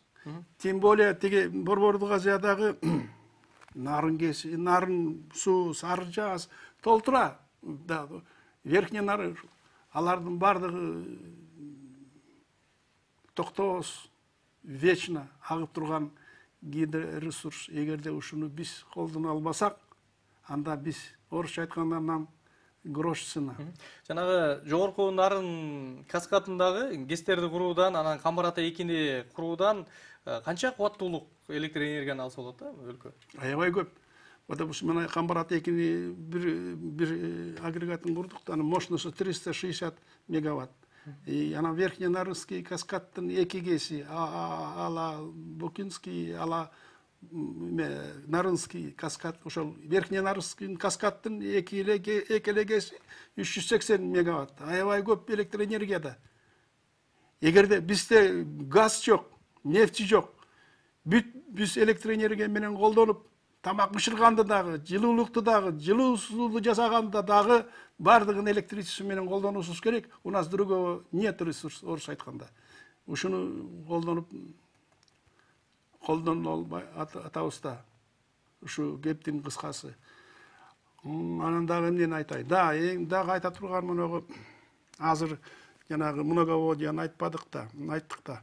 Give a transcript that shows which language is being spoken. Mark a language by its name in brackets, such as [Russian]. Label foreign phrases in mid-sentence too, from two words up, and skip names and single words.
[Russian] Тем более [Kyrgyz] тиги Борбордук Азиядагы нарын суу, сары жаз толтура. Верхний нары алардын бардыгы токтоосуз вечно агып турган гидроресурс. Эгерде ушуну биз колдоно албасак, анда биз орусча айтканда [Russian] нам грош цена. [Kyrgyz] Жанагы жогорку нарын каскадындагы ГЭСтерди куруудан, анан Камбар-Ата 2-ни куруудан канча кубаттуулук электр энергияны алса болот да өлкө? Аябай көп. [Russian] Потому что [Kyrgyz] мына Камбар-Ата 2-ни бир агрегатын курдук, анын мощносту 360 мегаватт. Анан Верхний Нарынский каскадтын 2 кеси, ала Букинский, ала Нарынский каскад, ошол Верхний Нарынский каскадтын 2 эле кеси 380 мегаватт. Аябай көп электр энергияда. Эгерде бизде газ жок, нефти жок, биз электр энергия менен колдонуп, тамак бышырганды дагы, жылуулукту дагы, жылуу сууну жасаганда дагы бардыгын электричество менен колдонуусубуз керек. [Russian] У нас другого нет ресурс, [Kyrgyz] орусча айтканда. Ушуну колдоно албай атабыз да. Ушу кептин кыскасы. Анан дагы эмнени айтайын? Дагы айта турган мынагы азыр жанагы многоводияны айттык да.